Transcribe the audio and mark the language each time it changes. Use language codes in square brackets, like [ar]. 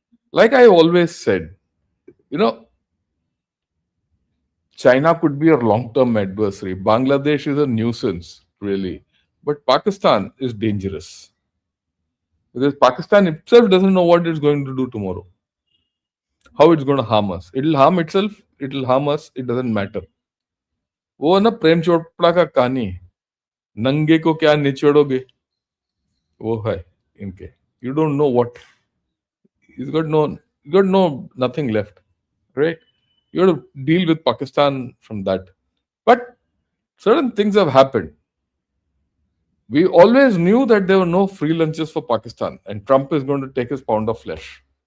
[en] Like I always said, you know, China could be a long term adversary. Bangladesh is a nuisance, really. But Pakistan is dangerous because Pakistan itself doesn't know what it's going to do tomorrow, how it's going to harm us. It'll harm itself, it'll harm us, it doesn't matter. [hi] वो ना प्रेम चोपड़ा का कहानी है, नंगे को क्या निचोड़ोगे, वो है इनके. [en] You don't know what. You got no nothing left, right? You got to deal with Pakistan from that. But certain things have happened. We always knew that there were no free lunches for Pakistan, and Trump is going to take his pound of flesh.